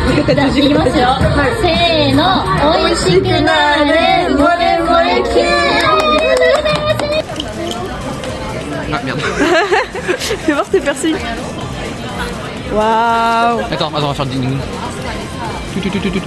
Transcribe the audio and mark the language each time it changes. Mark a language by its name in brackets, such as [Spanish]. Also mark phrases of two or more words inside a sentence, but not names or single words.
[French] faites du [Japanese] いきますよ。せーの、美味しくなれ、モレモレキュー。 [French] Ah merde. Fais voir tes piercings. Waouh. Attends, on va faire le ding. Tout.